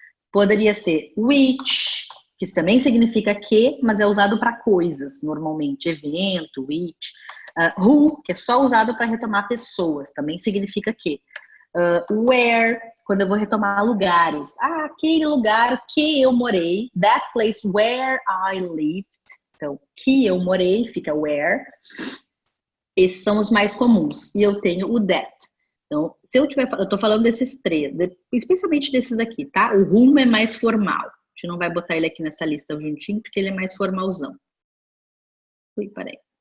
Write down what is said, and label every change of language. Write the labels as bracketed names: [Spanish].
[Portuguese] Poderia ser which, que também significa que, mas é usado para coisas, normalmente. Evento, which. Who, que é só usado para retomar pessoas, também significa que. Where, quando eu vou retomar lugares. Aquele lugar que eu morei. [English] That place where I lived. [Portuguese] Então, que eu morei, fica where. Esses são os mais comuns. E eu tenho o that. Então, se eu tô falando desses três, especialmente desses aqui, tá? O whom é mais formal. A gente não vai botar ele aqui nessa lista juntinho, porque ele é mais formalzão. Ui, peraí.